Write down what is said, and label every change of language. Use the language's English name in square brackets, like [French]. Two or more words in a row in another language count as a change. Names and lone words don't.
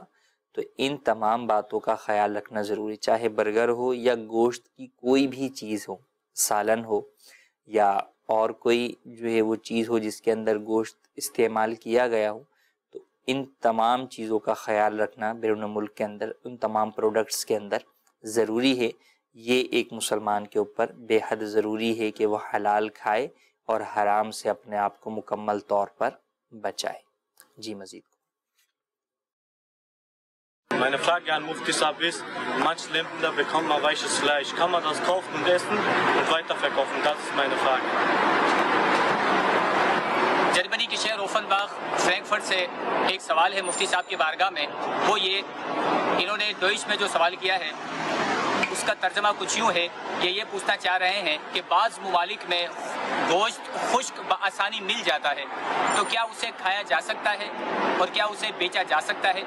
[Urdu] تو ان تمام باتوں کا خیال رکھنا ضروری، چاہے برگر ہو یا گوشت کی کوئی بھی چیز ہو، سالن ہو یا اور کوئی جو ہے وہ چیز ہو جس کے اندر گوشت استعمال کیا گیا ہو، تو ان تمام چیزوں کا خیال رکھنا بیرون ملک کے اندر ان تمام پروڈکٹس کے اندر ضروری ہے۔ یہ ایک مسلمان کے اوپر بے حد ضروری ہے کہ وہ حلال کھائے اور حرام سے اپنے آپ کو مکمل طور پر بچائے۔ جی مزید [German] Meine Frage an Mufti Saab ist, manche Länder bekommen mal weiches Fleisch. Kann man das kaufen und essen und weiterverkaufen? Das ist meine Frage. [Urdu] جرمنی کے شہر اوفنباغ فرینکفرٹ سے ایک سوال ہے مفتی صاحب کی بارگاہ میں، وہ یہ انہوں نے ڈوئچ میں جو سوال کیا ہے اس کا ترجمہ کچھ یوں ہے کہ یہ پوچھنا چاہ رہے ہیں کہ بعض ممالک میں گوشت خشک بآسانی مل جاتا ہے، تو کیا اسے کھایا جا سکتا ہے اور کیا اسے بیچا جا سکتا ہے؟